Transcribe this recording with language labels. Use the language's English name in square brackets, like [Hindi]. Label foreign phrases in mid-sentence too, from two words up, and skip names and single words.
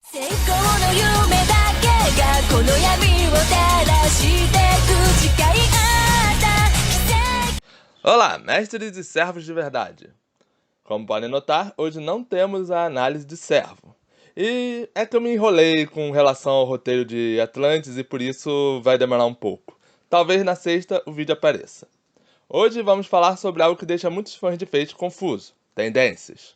[Japanese] 成功の夢だけがこの闇を照らしてく誓い合った奇跡。 [Portuguese] Olá, mestres e servos de verdade! Como podem notar, hoje não temos a análise de servo. E é que eu me enrolei com relação ao roteiro de Atlantis e por isso vai demorar um pouco. Talvez na sexta o vídeo apareça. Hoje vamos falar sobre algo que deixa muitos fãs de Fate confuso: tendências.